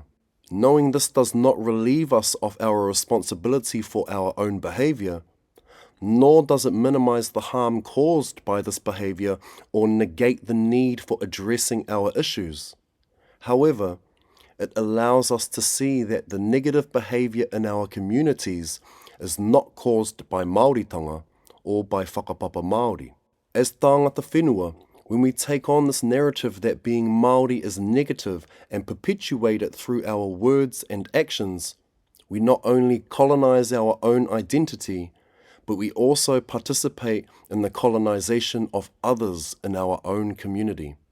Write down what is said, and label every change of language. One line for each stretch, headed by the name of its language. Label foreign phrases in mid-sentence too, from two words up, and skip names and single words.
English: Knowing this does not relieve us of our responsibility for our own behavior, nor does it minimize the harm caused by this behavior or negate the need for addressing our issues. However, it allows us to see that the negative behavior in our communities is not caused by Māoritanga or by
Māori: whakapapa Māori. As taangata whenua,
English: when we take on this narrative that being Māori is negative and perpetuate it through our words and actions, we not only colonize our own identity, but we also participate in the colonization of others in our own community.